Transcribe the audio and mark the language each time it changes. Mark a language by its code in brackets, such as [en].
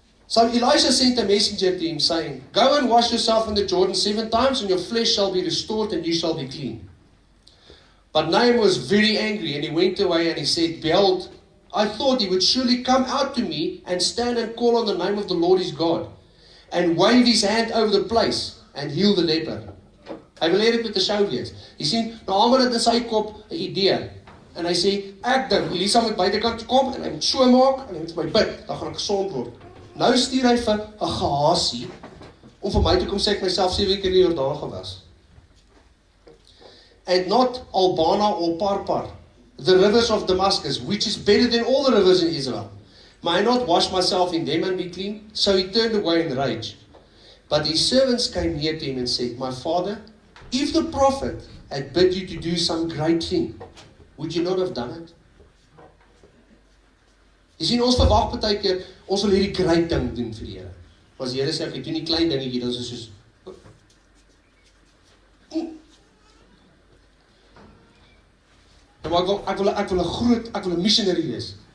[en] So Elisha sent a messenger to him saying, go and wash yourself in the Jordan 7 times, and your flesh shall be restored, and you shall be clean. But Naaman was very angry, and he went away, and he said, behold, I thought he would surely come out to me, and stand and call on the name of the Lord his God, and wave his hand over the place, and heal the leper. [af] Hy wil hê dit met 'n show wees. Jy sien, Naaman het in sy kop 'n idee. En hy sê, ek dink, Elisa moet buitekant kom, en hy moet so maak, en hy moet vir my bid, dan gaan ek gesond word. Nou stuur hy vir 'n Gehasie, om vir my te kom sê ek myself 7 keer in die Jordaan gewas. [en] And not Albana or Parpar, the rivers of Damascus, which is better than all the rivers in Israel. May I not wash myself in them and be clean? So he turned away in rage. But his servants came near to him and said, my father, if the prophet had bid you to do some great thing, would you not have done it? [af] Jy sien, ons verwag partykeer, ons wil hierdie great ding doen vir die Here. As die Here sê, ek doen die klein dingetjie, dan is dit soos, maar ek wil 'n groot, ek wil 'n missionary wees.